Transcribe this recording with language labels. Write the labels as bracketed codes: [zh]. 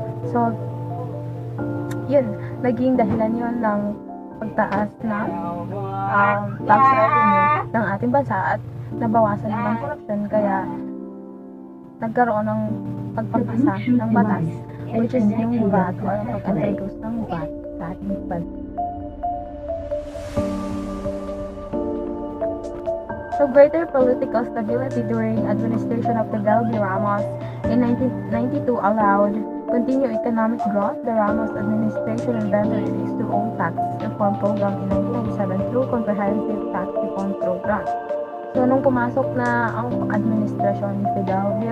[tl] So, yun, naging dahilan yun ng pagtaas ng tax revenue ng ating bansa at nabawasan ng korupsyon, kaya nagkaroon ng pagpapasa ng batas, which is yung VAT or pag-introduce ng VAT sa ating bansa. [en] So, greater political stability during administration of the Delby Ramos in 1992 allowed continued economic growth. The Ramos administration invented its own tax reform program in 1997 through comprehensive tax reform program. [tl] So, nung pumasok na ang administrasyon ni Fidel V.